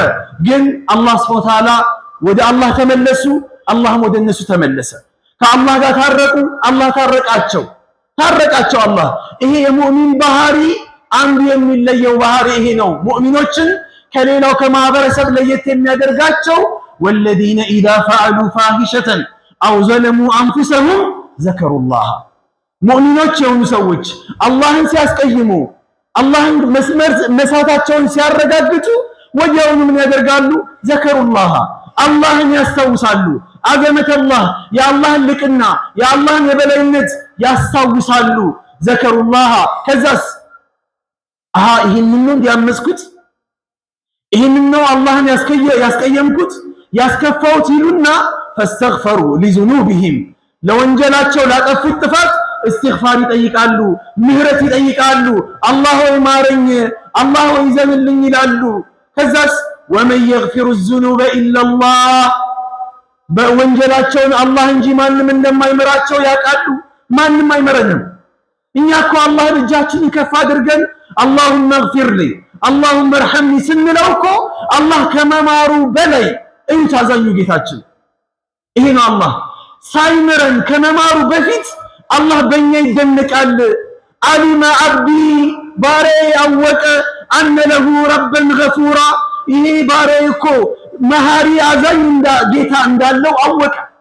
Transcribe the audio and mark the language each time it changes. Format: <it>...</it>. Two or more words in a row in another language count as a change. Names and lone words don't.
<am>ግን አላህ</am> <ar>سبحانه و تعالى</ar> <am>ወደ አላህ ተመለሱ አላህም ወደ እነሱ ተመለሰ ከአላህ ጋር ታረቁ አላህ ታረቃቸው አላህ ይሄ የሙእሚን ባህሪ አንዱ የሚለየው ባህሪ ይሄ ነው ሙእሚኖችን ከሌላው ከማህበረሰብ ለየት የሚያደርጋቸው</am> <ar>والذين إذا فعلوا فاحشة أو ظلموا أنفسهم ذكروا الله</ar> <am>ሙእሚኖች የሆኑ ሰዎች አላህን ሲያስቀይሙ አላህን መስመር መሳታቸውን ሲያረጋግጡ ወዲያውኑ ምን ያደርጋሉ ዘከሩላህ አላህን ያስታውሳሉ አዘመተላህ የአላህን ልቅና የአላህን የበላይነት ያስታውሳሉ ዘከሩላህ ከዛስ ይሄንን ነው ያመስኩት ይሄንን ነው አላህን ያስቀየምኩት ያስከፋውት ይሉና</am> <ar>فاستغفروا لذنوبهم</ar> <am>ለወንጀላቸው ላጠፉት ጥፋት استغفار ይጠይቃሉ ምህረት ይጠይቃሉ አላህ ሆይ ማረኝ አላህ ሆይ ዘንልኝ ይላሉ ከዛስ</am> <ar>ومن يغفر الذنوب الا الله</ar> <am>በወንጀላቸውን አላህ እንጂ ማንም እንደማይመራቸው ያውቃሉ ማንም አይመረንም እኛ እኮ አላህን እጃችንን ከፍ አድርገን</am> <ar>اللهم اغفر لي اللهم ارحمني</ar> <am>ስንለው እኮ አላህ ከመማሩ በላይ እንታዛኙ ጌታችን ይሄ ነው አላህ ሳይመረን ከመማሩ በፊት አላህ በእኛ ይደነቃል</am> <ar>علم عبدي</ar> <am>ባሬ ያወቀ</am> <ar>أن له ربا غفورا</ar> <am>ይሄ ባሬ እኮ መሃሪ አዛኝ ጌታ እንዳለው አወቀ</am>